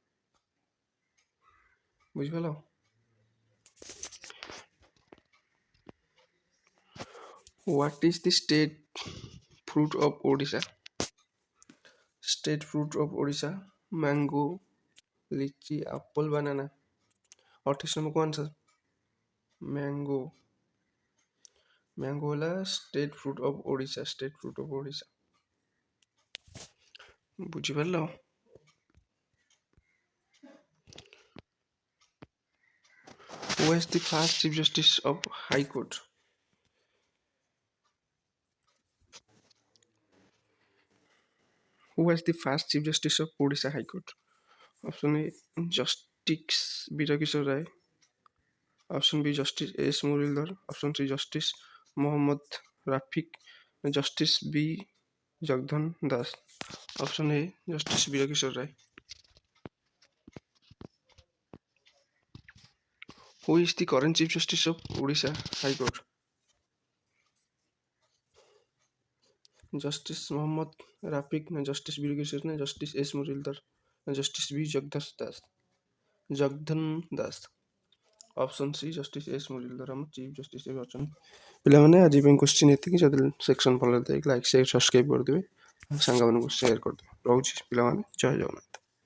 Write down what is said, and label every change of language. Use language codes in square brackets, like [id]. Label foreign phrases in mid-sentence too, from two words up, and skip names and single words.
[en] बुझिपाल what is the state fruit of Odisha state fruit of Odisha mango lychee, apple, banana. [or] 28 ନମ୍ବରକୁ [en] answer mango. ମ୍ୟାଙ୍ଗୋ ହେଲା state fruit of Odisha. state fruit of Odisha. ବୁଝିପାରିଲ? Who was the first Chief Justice of High Court? Who was the first Chief Justice of Odisha High Court? Option A, Justice Birakishore Rai. Option B, Justice S. Muralidhar. Option C, Justice Mohammad Rafiq. Justice B. Jagdhan Das. Option A, Justice Birakishore Rai. Who is the current Chief Justice of Odisha High Court? Justice Mohammad Rafiq, na Justice Birakishore, na Justice S. Muralidhar, na Justice B. Jagdhan Das. option C [or] ଜଷ୍ଟିସ୍ ଏସ୍ ମୁରଲୀଧର ଆମ [en] chief justice [or] ଏବେ ଅଛନ୍ତି। ପିଲାମାନେ ଆଜି ପାଇଁ କ୍ୱେଶ୍ଚିନ୍ ଏତିକି। ଯଦି ସେକ୍ସନ୍ ଭଲ ଦେଇକି [en] like share subscribe [or] କରିଦେବେ, ସାଙ୍ଗମାନଙ୍କୁ ସେୟାର କରିଦେବେ। ରହୁଛି ପିଲାମାନେ, ଜୟ ଜଗନ୍ନାଥ।